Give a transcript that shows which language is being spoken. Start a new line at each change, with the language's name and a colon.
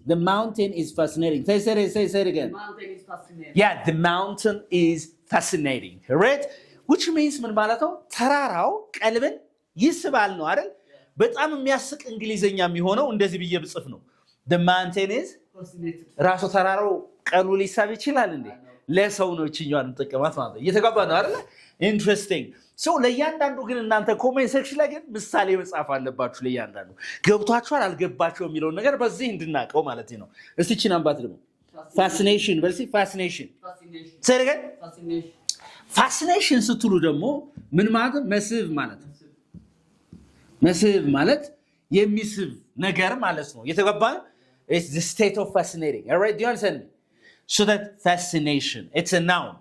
English: The mountain is fascinating. Say it again. The mountain is fascinating. Yeah, the mountain is fascinating. Right? which means
Amharic: ምን ማለት ነው? ተራራው ቀልብን ይስባል ነው አይደል? በጣም የሚያስቅ እንግሊዘኛ የሚሆነው እንደዚህ ብዬ ብጽፍ ነው።
English: the mountain is
Amharic: ራሱ ተራራው ቀሉ ሊሳብ ይችላል እንዴ? ለሰው ነው እቺኛዋን ተጠቀማት ማለት ነው። እየተጋባ ነው አይደል? ኢንትረስቲንግ ሶ ለእያንዳንዱ ግን እናንተ ኮሜንት ሴክሽን ላይ ግን ምሳሌ መጻፍ አለባችሁ። ለእያንዳንዱ ገብቷችኋል አልገባችሁ የሚለውን ነገር በዚህ እንድናቀው ማለት ነው። እስቲ እቺን አንባት ደግሞ ፋሲኔሽን በልሲ ፋሲኔሽን ሰረገ ፋሲኔሽን ስትሉ ደግሞ ምን ማለት መስህብ ማለት ነው። መስህብ ማለት የሚስብ ነገር ማለት ነው። እየተጋባ ነው።
English: It's the state of fascinating. All right, do you understand me? So that fascination, it's a noun.